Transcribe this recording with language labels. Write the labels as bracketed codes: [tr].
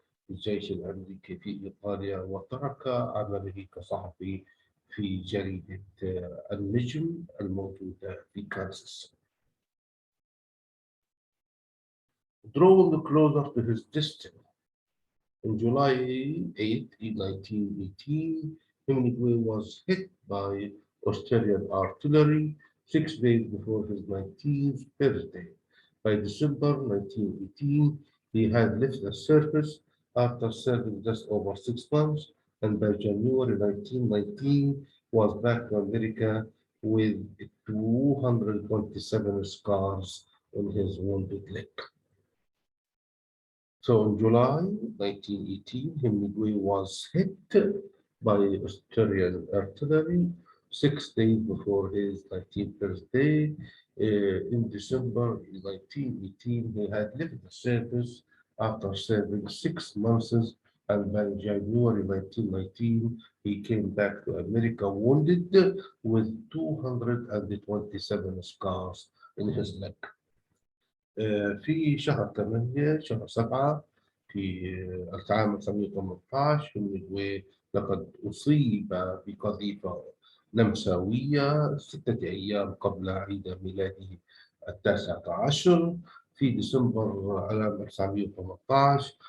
[ar] الجيش الأمريكي في إيطاليا، وترك عمله كصحفي في جريدة النجم الموجودة في كانساس. [en] Drawn closer to his destiny. On July 8, 1918, Hemingway was hit by Australian artillery 6 days before his 19th birthday. By December 1918, he had left the service after serving just over 6 months, and by January 1919 was back to America with 227 scars on his wounded leg. So in July 1918, Hemingway was hit by Australian artillery 6 days before his 19th birthday. In December 1918, he had left the service after serving 6 months, and by January 1919, he came back to America wounded with 227 scars in his leg. [ar] في شهر 8 شهر 7 في العام 1918 هيمنغواي لقد أصيب بقذيفة نمساوية 6 أيام قبل عيد ميلاده 19 في ديسمبر عام 1918.